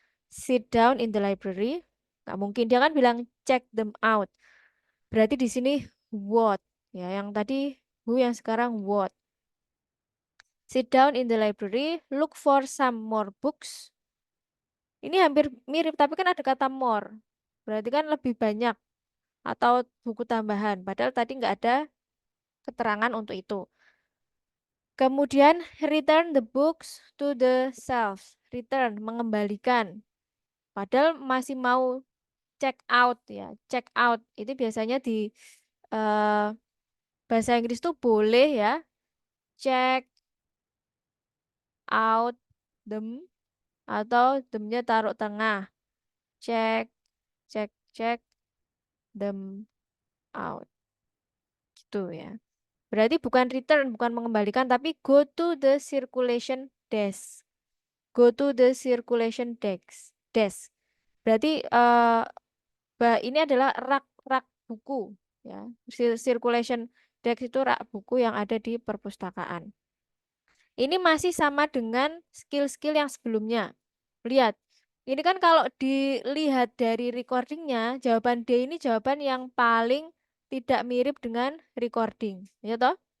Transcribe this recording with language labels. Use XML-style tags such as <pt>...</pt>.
<en>Sit down in the library.</en> <id>Nggak mungkin dia kan bilang</id> <en>check them out.</en> <id>Berarti di sini what ya, yang tadi who, yang sekarang what.</id> <en>Sit down in the library, look for some more books.</en> <id>Ini hampir mirip tapi kan ada kata more. Berarti kan lebih banyak atau buku tambahan. Padahal tadi nggak ada keterangan untuk itu. Kemudian</id> <en>return the books to the shelves.</en> <id>Return, mengembalikan. Padahal masih mau check out ya. Check out itu biasanya di eh, bahasa Inggris tuh boleh ya.</id> <en>Check out them</en> <id>atau themnya taruh tengah.</id> <en>Check, check them out.</en> <id>Gitu ya. Berarti bukan return, bukan mengembalikan, tapi</id> <en>go to the circulation desk. Go to the circulation desk.</en> <id>Berarti ini adalah rak buku ya. Circulation desk itu rak buku yang ada di perpustakaan. Ini masih sama dengan skill-skill yang sebelumnya. Lihat, ini kan kalau dilihat dari recordingnya, jawaban D ini jawaban yang paling tidak mirip dengan recording, ya toh?</id>